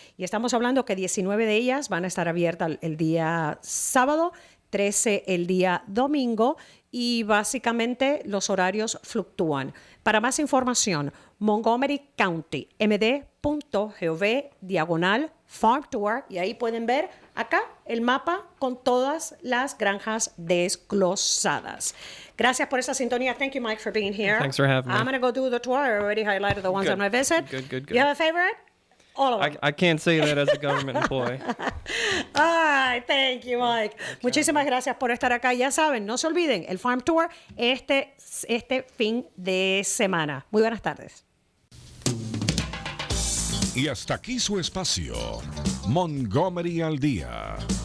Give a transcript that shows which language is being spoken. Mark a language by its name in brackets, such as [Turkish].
[Spanish] Y estamos hablando que 19 de ellas van a estar abiertas el día sábado, 13 el día domingo y básicamente los horarios fluctúan. Para más información, Montgomery County, MD montgomery.gov/Farm Tour y ahí pueden ver acá el mapa con todas las granjas desglosadas. Gracias por esa sintonía. [English] Thank you, Mike, for being here. Thanks for having me. I'm going to go do the tour. I already highlighted the ones Good. on my visit. Good. You have a favorite? All of them. I can't say that as a government employee. Ay, thank you, Mike. [Spanish] Muchísimas gracias por estar acá. Ya saben, no se olviden, el Farm Tour este fin de semana. Muy buenas tardes. Y hasta aquí su espacio, Montgomery al Día.